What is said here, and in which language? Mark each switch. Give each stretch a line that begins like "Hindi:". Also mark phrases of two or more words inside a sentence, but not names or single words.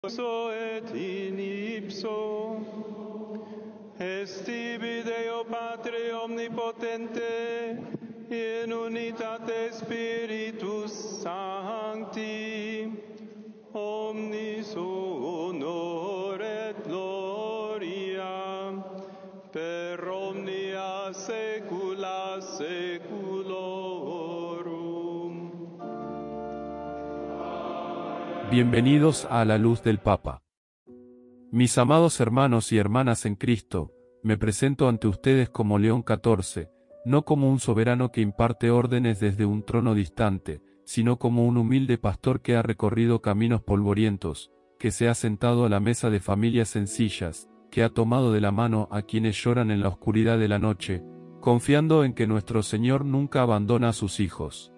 Latin: et in ipso est tibi Deo Patre omnipotente in unitate Spiritus Sancti omnis honor et gloria per omnia saecula saeculorum.
Spanish: Bienvenidos a la luz del Papa. Mis amados hermanos y hermanas en Cristo, me presento ante ustedes como León XIV, no como un soberano que imparte órdenes desde un trono distante, sino como un humilde pastor que ha recorrido caminos polvorientos, que se ha sentado a la mesa de familias sencillas, que ha tomado de la mano a quienes lloran en la oscuridad de la noche, confiando en que nuestro Señor nunca abandona a sus hijos.